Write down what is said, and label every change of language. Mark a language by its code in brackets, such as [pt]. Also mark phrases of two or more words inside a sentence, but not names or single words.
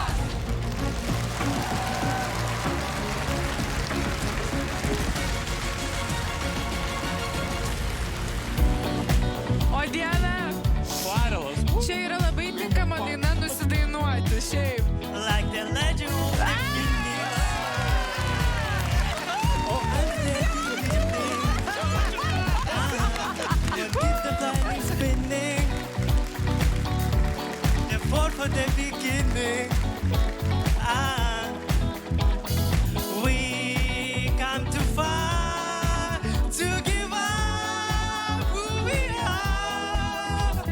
[lt] O Dieve, čia yra labai tinkama daina nusidainuoti, šiaip. [en] For the beginning, we come too far to give up who we are.